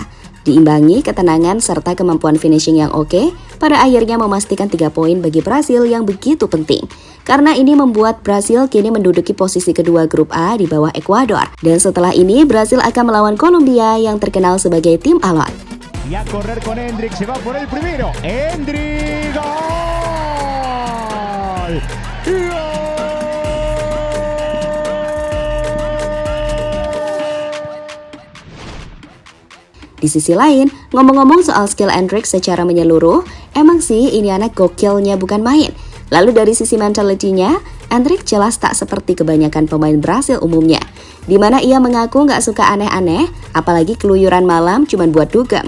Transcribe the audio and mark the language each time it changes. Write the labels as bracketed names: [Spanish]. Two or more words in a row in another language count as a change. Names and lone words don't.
[Indonesian] Diimbangi ketenangan serta kemampuan finishing yang oke, pada akhirnya memastikan 3 poin bagi Brasil yang begitu penting. Karena ini membuat Brasil kini menduduki posisi kedua grup A di bawah Ekuador. Dan setelah ini Brasil akan melawan Kolombia yang terkenal sebagai tim alot. [Spanish] Ya correr con Endrick, se va por el primero. Endrick, gol! Gol! [Indonesian] Di sisi lain, ngomong-ngomong soal skill Endrick secara menyeluruh, emang sih ini anak gokilnya bukan main. Lalu dari sisi mentality-nya, Endrick jelas tak seperti kebanyakan pemain Brasil umumnya, di mana ia mengaku nggak suka aneh-aneh, apalagi keluyuran malam cuma buat dugem.